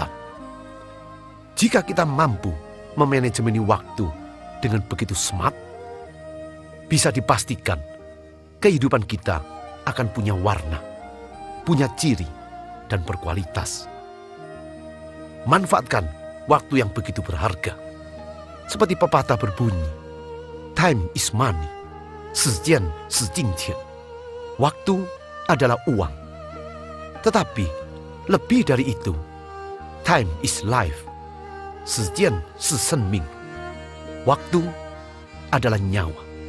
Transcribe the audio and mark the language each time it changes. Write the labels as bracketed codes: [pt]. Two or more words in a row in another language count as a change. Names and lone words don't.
[id] Jika kita mampu memanajemeni waktu dengan begitu smart, bisa dipastikan kehidupan kita akan punya warna, punya ciri, dan berkualitas. Manfaatkan waktu yang begitu berharga. Seperti pepatah berbunyi, [en] "Time is money, [zh] 时间是金钱." [id] Waktu adalah uang. Tetapi lebih dari itu, [en] time is life. [zh] 时间是生命. [id] Waktu adalah nyawa.